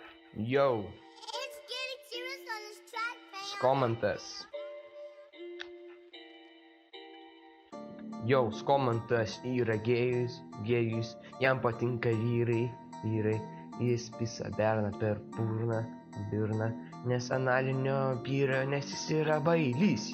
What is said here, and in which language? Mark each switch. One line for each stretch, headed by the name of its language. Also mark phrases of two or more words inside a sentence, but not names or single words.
English: Yo, It's getting serious on this track, fam.
Lithuanian: Skomantas. Yo, Skomantas yra gėjus, jam patinka vyrai, jis pisa berna per burną, nes analinio vyro, nes jis yra bailys.